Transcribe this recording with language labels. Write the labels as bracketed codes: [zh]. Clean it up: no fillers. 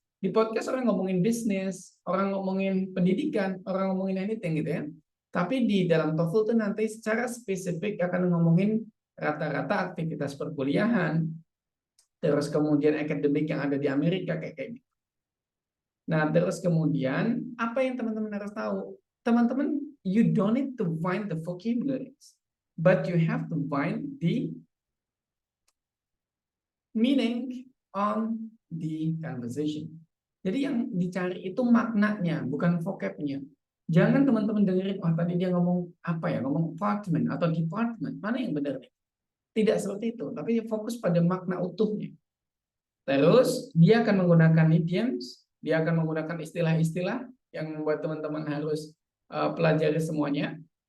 [id] Di podcast orang ngomongin bisnis, orang ngomongin pendidikan, orang ngomongin anything gitu ya. Tapi di dalam TOEFL itu nanti secara spesifik akan ngomongin rata-rata aktivitas perkuliahan, terus kemudian akademik yang ada di Amerika kayak gitu. Nah, terus kemudian apa yang teman-teman harus tahu? Teman-teman, [en] you don't need to find the vocabularies. But you have to find the meaning on the conversation. [id] Jadi yang dicari itu maknanya, bukan vocabnya. Jangan teman-teman dengerin, oh tadi dia ngomong apa ya, ngomong apartment atau department. Mana yang benar? Tidak seperti itu, tapi fokus pada makna utuhnya. Terus dia akan menggunakan idioms, dia akan menggunakan istilah-istilah yang membuat teman-teman harus pelajari semuanya.